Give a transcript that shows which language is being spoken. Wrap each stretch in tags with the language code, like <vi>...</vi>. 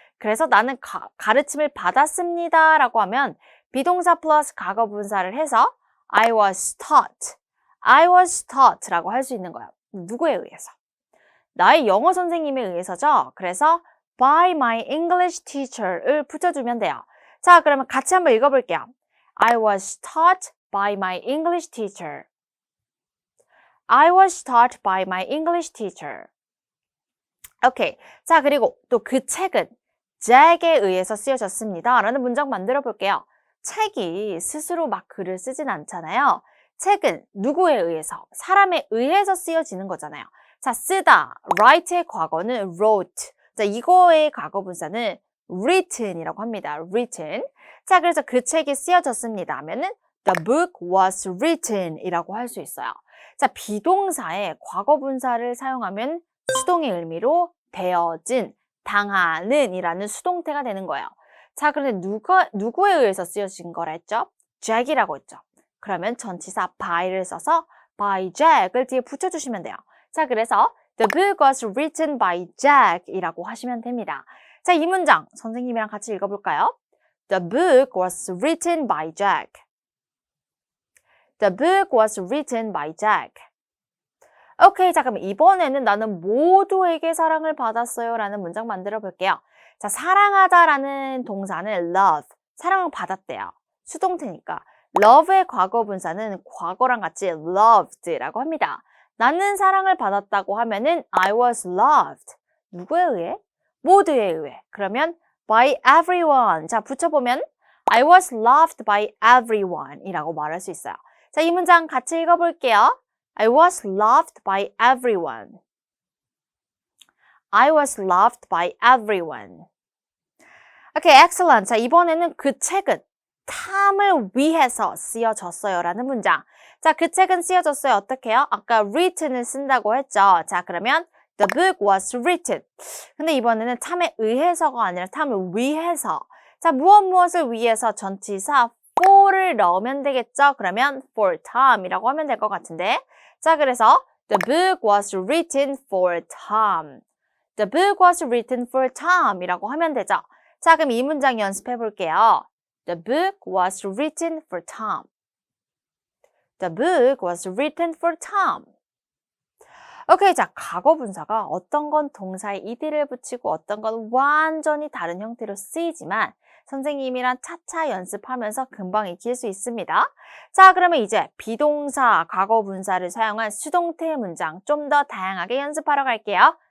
<ko>그래서 나는 가르침을 받았습니다 라고 하면 비동사 플러스 과거 분사를 해서</ko> <en>I was taught. I was taught</en> <ko>라고 할 수 있는 거예요. 누구에 의해서? 나의 영어 선생님에 의해서죠. 그래서 by my English teacher을 붙여주면 돼요. 자, 그러면 같이 한번 읽어볼게요.</ko> <en>I was taught by my English teacher. I was taught by my English teacher.</en> <ko>오케이. 자, 그리고 또 그 책은 Jack에 의해서 쓰여졌습니다. 라는 문장 만들어 볼게요. 책이 스스로 막 글을 쓰진 않잖아요. 책은 누구에 의해서, 사람에 의해서 쓰여지는 거잖아요. 자, 쓰다, write의 과거는 wrote. 자, 이거의 과거 분사는 written이라고 합니다. written. 자, 그래서 그 책이 쓰여졌습니다 하면은</ko> <en>the book was written</en> <ko>이라고 할 수 있어요. 자, 비동사의 과거 분사를 사용하면 수동의 의미로 되어진, 당하는 이라는 수동태가 되는 거예요. 자, 그런데 누구에 의해서 쓰여진 거라 했죠? Jack이라고 했죠. 그러면 전치사 by를 써서 by Jack을 뒤에 붙여주시면 돼요. 자, 그래서</ko> <en>the book was written by Jack</en> <ko>이라고 하시면 됩니다. 자, 이 문장 선생님이랑 같이 읽어볼까요?</ko> <en>The book was written by Jack. The book was written by Jack.</en> <ko>오케이, 자, 그럼 이번에는 나는 모두에게 사랑을 받았어요 라는 문장 만들어 볼게요. 자, 사랑하다라는 동사는 love, 사랑을 받았대요. 수동태니까. love의 과거 분사는 과거랑 같이 loved라고 합니다. 나는 사랑을 받았다고 하면은</ko> <en>I was loved.</en> <ko>누구에 의해? 모두에 의해. 그러면 by everyone. 자, 붙여보면</ko> <en>I was loved by everyone</en> <ko>이라고 말할 수 있어요. 자, 이 문장 같이 읽어볼게요.</ko> <en>I was loved by everyone. I was loved by everyone. Okay, excellent.</en> <ko>자, 이번에는 그 책은 탐을 위해서 쓰여졌어요 라는 문장. 자, 그 책은 쓰여졌어요. 어떻게 해요? 아까 written을 쓴다고 했죠. 자, 그러면</ko> <en>the book was written.</en> <ko>근데 이번에는 탐에 의해서가 아니라 탐을 위해서. 자, 무엇을 위해서 전치사 for를 넣으면 되겠죠? 그러면 for Tom이라고 하면 될 것 같은데. 자, 그래서</ko> <en>the book was written for Tom. The book was written for Tom</en> <ko>이라고 하면 되죠. 자, 그럼 이 문장 연습해 볼게요.</ko> <en>The book was written for Tom. The book was written for Tom.</en> <ko>오케이, 자, 과거 분사가 어떤 건 동사에 ed를 붙이고 어떤 건 완전히 다른 형태로 쓰이지만 선생님이랑 차차 연습하면서 금방 익힐 수 있습니다. 자, 그러면 이제 비동사, 과거 분사를 사용한 수동태 문장 좀 더 다양하게 연습하러 갈게요.</ko>